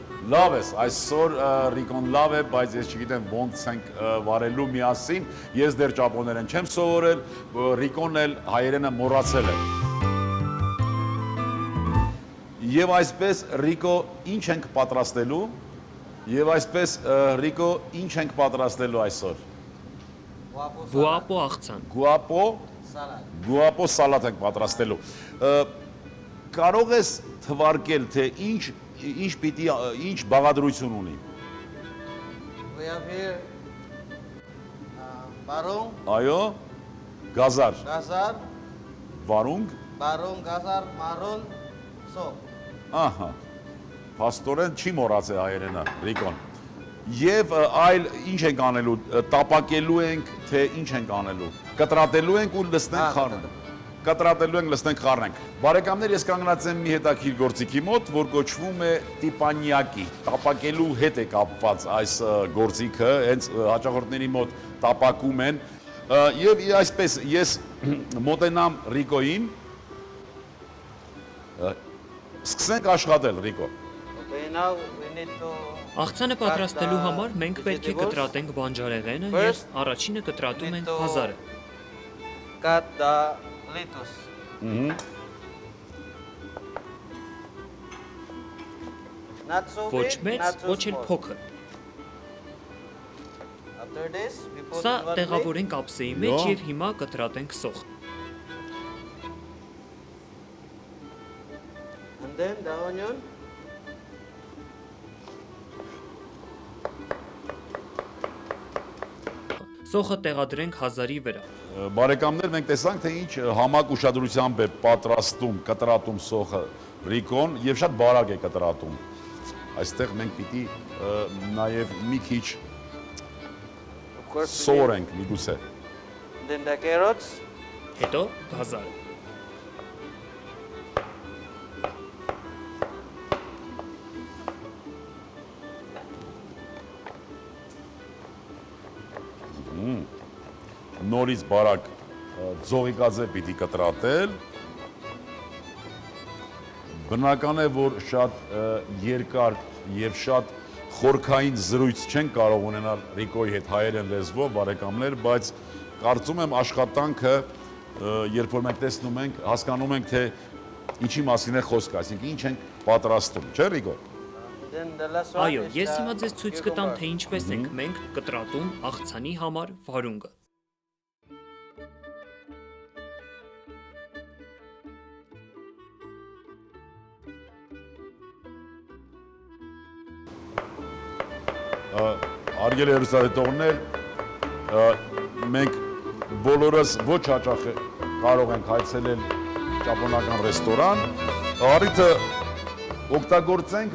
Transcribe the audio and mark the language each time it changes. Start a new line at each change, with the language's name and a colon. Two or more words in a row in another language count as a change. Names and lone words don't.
Armenian: Լավ ես, այսօր Ռիկոն լավ է, բայց ես չգիտեմ ոնց ենք վարելու միասին։ Ես դեռ ճապոներեն չեմ սովորել, Ռիկոն էլ հայերենը մոռացել է։ Եվ այսպես Ռիկո ինչ ենք պատրաստելու։ Եվ այսպես Ռիկո ինչ ենք պատրաստելու այսօր։ Գուապո աղցան։ Գուապո սալատ ենք պատրաստելու։ Կարող ես թվարկել, թե ինչ բաղադրություն ունի։
English: We have here barung,
Armenian: Այո, գազար, վարունգ, գազար, մարուն, so. ահա, փաստորեն չի մոռացել հայերենը, Ռիկոն։ Եվ այլ ինչ ենք անելու, տապակելու ենք, թե ինչ ենք անելու։ Կտրատելու ենք ու լցնենք խառնենք։ Կտրատելու ենք, լցնենք խառնենք։ Բարեկամներ, ես կանգնած եմ մի հետաքրքիր գործիքի մոտ, որ կոչվում է տիպանյակի։ Տապակելու հետ է կապված այս գործիքը, հենց հաճախորդների մոտ տապակում են։ Եվ այսպես ես մոտենամ Ռիկոին։ Սկսենք աշխատել, Ռիկո։
English: Okay, now we need to
Armenian: Աղցանը պատրաստելու համար մենք պետք է կտրատենք բանջարեղենը եւ առաջինը կտրատում ենք հազարը։
English: cut the lettuce. Not so
Armenian: Ոչ
English: big,
Armenian: մեծ,
English: not so
Armenian: ոչ էլ
English: small.
Armenian: փոքր։
English: After this, we put
Armenian: Սա
English: in one plate.
Armenian: տեղավորենք ափսեի մեջ եւ հիմա կտրատենք սոխ։
English: And then the onion.
Armenian: Սոխը տեղադրենք հազարի վրա։ Բարեկամներ, մենք տեսանք, թե ինչ համակ ուշադրությամբ է պատրաստում, կտրատում սոխը Ռիկոն եւ շատ բարակ է կտրատում։ Այստեղ մենք պիտի նաեւ մի քիչ
English: Of course, we
Armenian: սովորենք միգուցե։
English: need- then the carrots.
Armenian: Հետո հազարը։ Նորից բարակ ձողիկաձե պիտի կտրատել։ Բնական է, որ շատ երկար եւ շատ խորքային զրույց չեն կարող ունենալ Ռիկոյի հետ հայերեն լեզվով, բարեկամներ, բայց կարծում եմ աշխատանքը, երբ որ մենք տեսնում ենք, հասկանում ենք, թե ինչի մասին է խոսքը, այսինքն ինչ ենք պատրաստում, չէ՞ Ռիկո։
English: Then the last one
Armenian: Այո,
English: is
Armenian: ես
English: the
Armenian: հիմա ձեզ ցույց կտամ,
English: cucumber.
Armenian: թե ինչպես ենք մենք կտրատում աղցանի համար վարունգը։ Հարգելի հեռուստադիտողներ, մենք բոլորս ոչ հաճախ կարող ենք այցելել ճապոնական ռեստորան, առիթը օգտագործենք